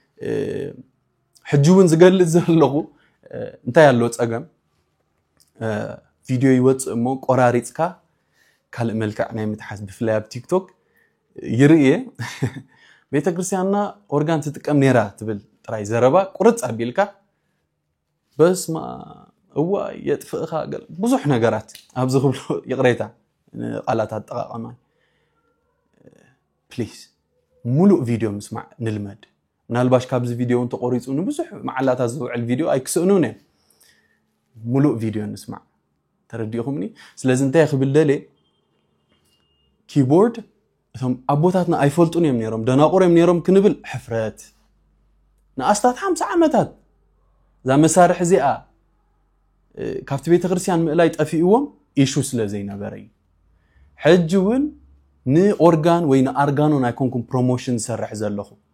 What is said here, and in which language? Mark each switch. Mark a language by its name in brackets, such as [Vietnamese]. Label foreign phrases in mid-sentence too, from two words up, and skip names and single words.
[Tigrinya] ሕጅውን ዝገልጽ ዘለኹ እንታይ ያለው ጸገም ቪዲዮ ይወጽ እሞ ቆራሪጽካ ካልእ መልክዕ ናይ ምትሓስ ብፍላይ ኣብ ቲክቶክ ይርኤ ቤተ ክርስቲያንና ኦርጋን ትጥቀም ነራ ትብል ጥራይ ዘረባ ቁርጽ አቢልካ በስማ እዋ የጥፍእኻ ገል ብዙሕ ነገራት ኣብዚ ክብሎ ይቅሬታ ቃላት አጠቃቀማ ፕሊዝ ሙሉ ቪዲዮ መስማዕ ንልመድ ምናልባሽ ካብዚ ቪዲዮን ተቆሪጹ ንብዙሕ መዓላታት ዝውዕል ቪዲዮ ኣይክስእኑን ሙሉ ቪዲዮ ንስማዕ ተረዲኹምኒ ስለዚህ እንታይ ክብል ደለ ኪቦርድ እቶም አቦታትና ኣይፈልጡን እዮም ነሮም ደናቆር እዮም ነሮም ክንብል ሕፍረት ንኣስታት 50 ዓመታት ዛ መሳርሕ እዚኣ ካብቲ ቤተ ክርስቲያን ምእላይ ጠፊእዎም ኢሹ ስለዘይ ነበረይ ሕጅውን ንኦርጋን ወይ ንአርጋኖን ኣይኮንኩም ፕሮሞሽን ሰርሕ ዘለኹ